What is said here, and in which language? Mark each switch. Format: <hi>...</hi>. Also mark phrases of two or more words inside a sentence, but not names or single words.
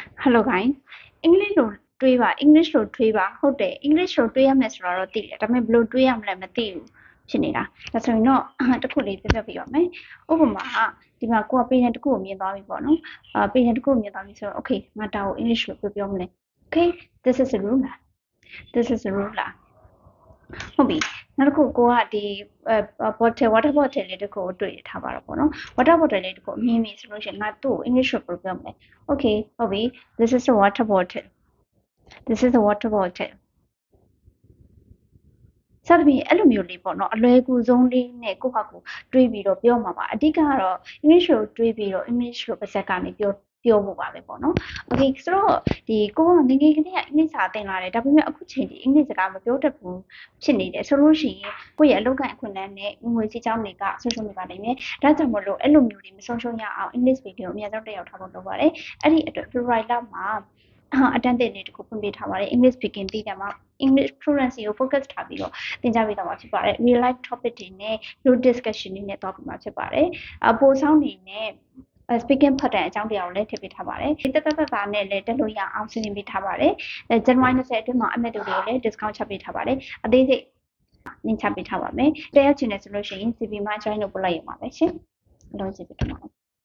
<en>Hello guys.</en> <my>English လို့တွေးပါ English လို့တွေးပါဟုတ်တယ် English လို့တွေးရမယ်ဆိုတော့သိတယ်ဒါပေမဲ့ဘယ်လိုတွေးရမလဲမသိဘူးဖြစ်နေတာဒါ ဆိုရင်တော့တစ်ခုလေးပြပြပြပါမယ်ဥပမာဒီမှာကိုက page တစ်ခုကိုမြင်သွားပြီပေါ့နော် page တစ်ခုကိုမြင်သွားပြီဆိုတော့ okay ငါဒါကို English လို့ပြောမလဲ</my> <en>okay this is a ruler this is a ruler</en> <my>ဟုတ်ပြီနောက်တစ်ခုကိုကဒီ</my> <en>bottle water bottle</en> <my>လေးတစ်ခုကိုတွေ့ထားပါတော့ပေါ့နော်</my> <en>water bottle</en> <my>လေးတစ်ခုအမြင်မြင်ဆိုလို့ရှိရင်ငါသူ့ကို English လို့ပြောမလဲ okay ဟုတ်ပြီ</my> <en>this is a water bottle this is a water bottle</en> <my>စသဖြင့်အဲ့လိုမျိုးလေးပေါ့နော်အလွယ်ကူဆုံးလေးနဲ့ကိုယ့်ဟာကိုတွေးပြီးတော့ပြောမှာပါအဓိကကတော့ English ကိုတွေးပြီးတော့ English လို့ပါဇက်ကနေပြောဖို့ပါပဲပေါ့နော် okay ဆိုတော့ဒီကိုကငယ်ငယ်ကလေးကအင်္ဂ လိပ်စာသင်လာတယ်ဒါပေမဲ့အခုချိန်ဒီအင်္ဂလိပ်စကားမပြောတတ်ဘူးဖြစ်နေတယ်ဆိုလို့ရှိရင်ကိုယ့်ရဲ့အလုပ်ကအခွင့်အလမ်းနဲ့ငွေစီးကြောင်းတွေကဆုံးရှုံးနေပါလိမ့်မယ် ဒါကြောင့်မလို့အဲ့လိုမျိုးတွေမဆုံးရှုံးရအောင်</my> <en>English video</en> <my>အများဆုံးတက်ရောက်ထားဖို့လုပ်ပါတယ်အဲ့ဒီအတွက် February လမှာအတန်း တင်နေတခုဖွင့်ပေးထားပါတယ်</my> <en>English speaking</en> <my>သိတယ်မှာ</my> <en>English fluency</en> <my>ကို focus ထားပြီးတော့သင်ကြားပေးသွားမှာဖြစ်ပါတယ်</my> <en>real life topic</en> <my>တွေနဲ့</my> <en>group discussion</en> <my>တွေနဲ့တော့ပြမှာဖြစ်ပါတယ်ပို့ဆောင်နေနဲ့ speaking ဖတ်တဲ့အကြောင်းတရားကိုလည်းထည့်ပေးထားပါတယ်တက်နဲ့လည်းတက်လို့ရအောင်စီစဉ်ပေးထားပါတယ်ဇန်နဝါရီ20အတွင်းမှာအမေတို့တွေကိုလည်း discount ချပေးထားပါတယ်အသေးစိတ်နင်ချပေးထားပါမယ်တက်ရောက်ချင်တယ်ဆိုလို့ရှိရင် CV မှာ join လုပ်ပို့လိုက်ရမှာပဲရှင်အလုံးစုံပြတ်ပါ</my>